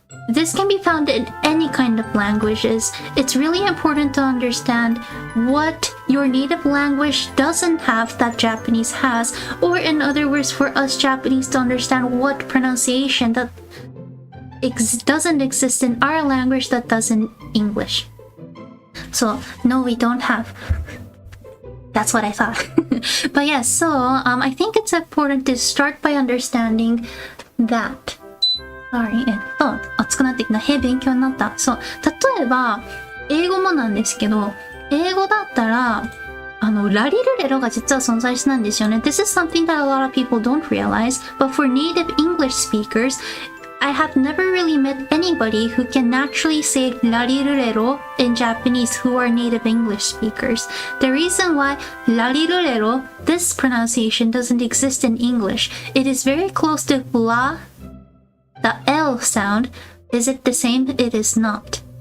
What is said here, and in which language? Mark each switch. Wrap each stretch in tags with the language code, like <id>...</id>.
<en>This can be found in any kind of languages. It's really important to understand what your native language doesn't have that Japanese has, or in other words, for us Japanese to understand what pronunciation that doesn't exist in our language that does in English. So, no, we don't have. That's what I thought. But yeah, so I think it's important to start by understanding that.</en> <ja>Sorry, 熱くなってきた。勉強になった。そう。例えば、英語もなんですけど、英語だったら、ラリルレロが実は存在しないんですよね。</ja> <en>This is something that a lot of people don't realize, but for native English speakers, I have never really met anybody who can naturally say larirurero in Japanese who are native English speakers. The reason why larirurero, this pronunciation, doesn't exist in English, it is very close to la, the L sound. Is it the same? It is not.</en>